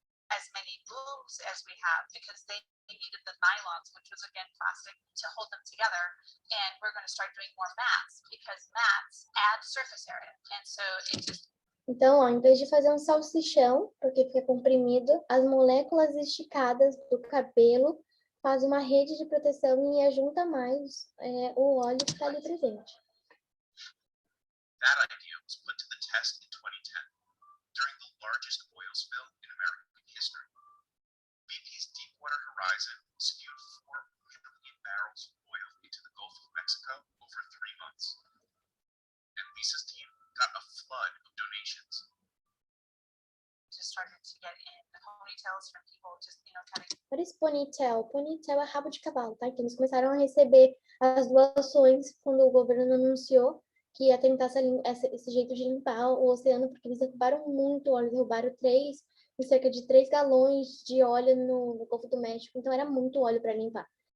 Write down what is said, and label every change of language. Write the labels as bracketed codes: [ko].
[en] As many loops as we have because they needed the nylons, which was again plastic, to hold them together. And we're going to start doing more mats because mats add surface area. And so it just. [pt] Então, ó, em vez de fazer um salsichão, porque fica comprimido, as moléculas esticadas do cabelo faz uma rede de proteção e ajunta mais o óleo que está ali presente. [en] That idea was put to the test in 2010 during the largest oil spill in American history. BP's Deepwater Horizon spewed 4 million barrels of oil into the Gulf of Mexico over 3 months. And Lisa's team got a flood of donations. Just started to get in ponytails from people just, cutting. What is ponytail? [pt] Ponytail é rabo de cavalo, tá? Então eles começaram a receber as doações quando o governo anunciou que ia tentar esse jeito de limpar o oceano, porque eles derrubaram muito óleo, derrubaram cerca de 3 galões de óleo no Golfo do México, então era muito óleo para limpar.